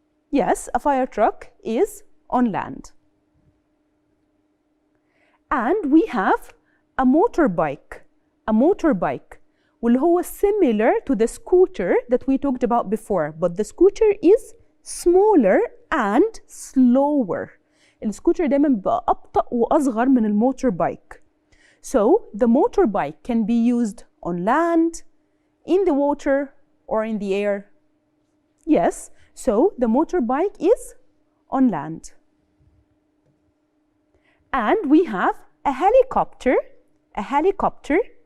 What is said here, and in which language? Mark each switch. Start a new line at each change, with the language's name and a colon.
English: Yes, a fire truck is on land. And we have a motorbike. A motorbike,
Arabic: واللي هو
English: similar to the scooter that we talked about before, but the scooter is smaller and slower.
Arabic: السكوتر دايما بيبقى أبطأ وأصغر من الموتوربايك.
English: So the motorbike can be used on land, in the water, or in the air. Yes, so the motorbike is on land. And we have a helicopter. A helicopter.